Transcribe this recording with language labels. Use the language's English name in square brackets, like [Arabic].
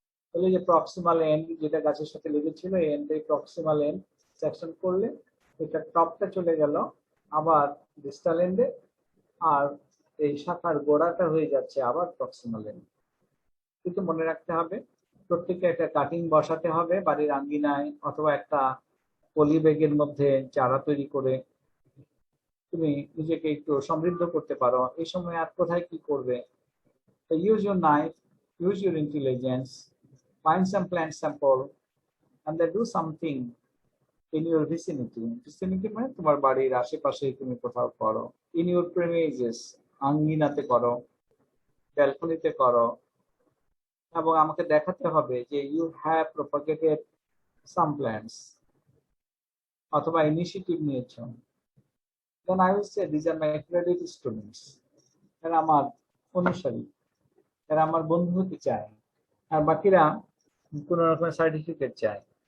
[Bangla] তাহলে যে proximal and যেটা গাছের সাথে লেগেছিল, এই এন্ড প্রক্সিমাল এন্ড সেকশন করলে এটা টপটা চলে গেল আবার ডিস্টাল এন্ডে, আর এই শাখার গোড়াটা হয়ে যাচ্ছে আবার প্রক্সিমাল এন্ড। কিন্তু মনে রাখতে হবে প্রত্যেকটা একটা কাটিং বসাতে হবে বাড়ির আঙ্গিনায়, অথবা একটা পলি ব্যাগের মধ্যে চারা তৈরি করে তুমি নিজেকে একটু সমৃদ্ধ করতে পারো। এই সময় আর কোথায় কি করবে? [English] So use your knife, use your intelligence, find some plant sample, and then do something in your vicinity. [Bangla] Vicinity মানে তোমার বাড়ির আশেপাশে তুমি কোথাও করো। [English] In your premises, [Bangla] আঙ্গিনাতে করো, ব্যালকনিতে করো, এবং আমাকে দেখাতে হবে যে [English] you have propagated some plants, [Bangla] অথবা ইনিশিয়েটিভ নিয়েছো। [English] Then I will say these are my accredited students. [Bangla] এরা আমার অনুসারী, এরা আমার বন্ধু হতে চায়, আর বাকিরা কোন রকমের সার্টিফিকেট চায়।